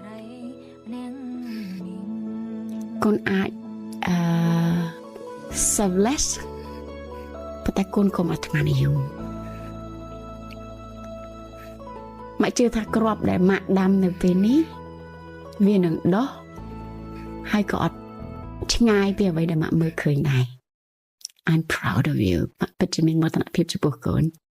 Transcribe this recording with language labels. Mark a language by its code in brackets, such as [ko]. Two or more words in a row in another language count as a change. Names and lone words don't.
[km] កូនអាចselfless ប៉ុន្តែកូនកុំអាត្មានិយមម៉ាក់ជឿថាគ្រាប់ដែលម៉ាក់ដាំនៅពេលនេះវានឹងដុះហើយក៏អត់ឆ្ងាយពីអ្វីដែលម៉ាក់មើលឃើញដែរ [en] I'm proud of you [km] ម៉ាក់ពិតជាមានមោទនភាពចំពោះកូន